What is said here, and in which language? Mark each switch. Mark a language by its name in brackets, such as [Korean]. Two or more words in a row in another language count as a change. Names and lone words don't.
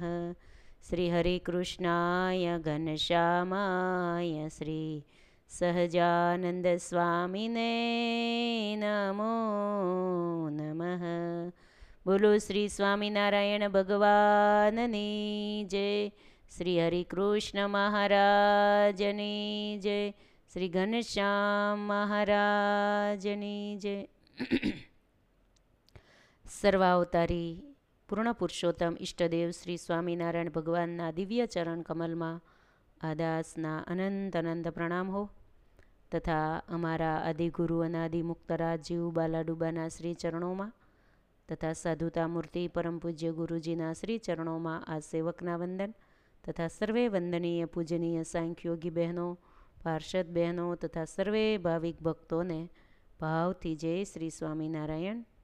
[Sanskrit] श्री हरिकृष्णाय घनश्यामाय श्री सहजानंद स्वामिने नमो नमः। [Gujarati] બોલો શ્રી સ્વામિનારાયણ ભગવાનની જય। શ્રી હરિકૃષ્ણ મહારાજની જય। શ્રી ઘનશ્યામ મહારાજની જય। સર્વાવતારી પૂર્ણ પુરુષોત્તમ ઈષ્ટદેવ શ્રી સ્વામિનારાયણ ભગવાનના દિવ્ય ચરણ કમલમાં આદાસના અનંત અનંત પ્રણામ હો તથા અમારા આદિગુરુ અનાદિ મુક્તરાજ જીવ બાલાડુબાના શ્રી ચરણોમાં તથા સાધુતા મૂર્તિ પરમ પૂજ્ય ગુરુજીના શ્રી ચરણોમાં આ સેવકના વંદન તથા સર્વે વંદનીય પૂજનીય સાંખ્યોગી બહેનો પાર્ષદ બહેનો તથા સર્વે ભાવિક ભક્તોને ભાવથી જય શ્રી સ્વામિનારાયણ।